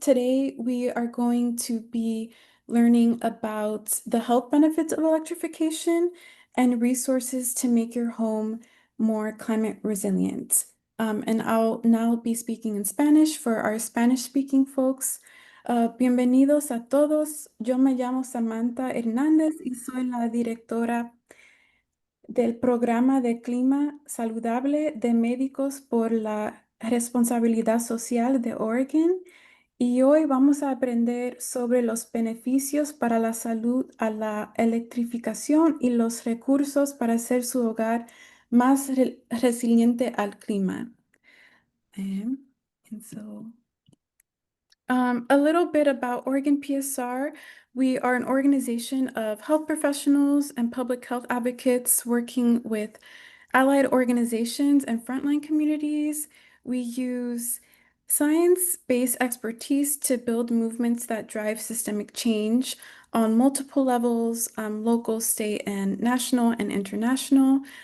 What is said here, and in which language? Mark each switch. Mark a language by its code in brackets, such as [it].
[en] Today, we are going to be learning about the health benefits of electrification and resources to make your home more climate resilient. And I'll now be speaking in Spanish for our Spanish-speaking folks. [es] Bienvenidos a todos. Yo me llamo Samantha Hernández y soy la directora del Programa de Clima Saludable de Médicos por la Responsabilidad Social de Oregon. Y hoy vamos a aprender sobre los beneficios para la salud a la electrificación y los recursos para hacer su hogar más resiliente al clima. [en] And so a little bit about Oregon PSR. We are an organization of health professionals and public health advocates working with allied organizations and frontline communities. We use science-based expertise to build movements that drive systemic change on multiple levels, local, state, and national and international.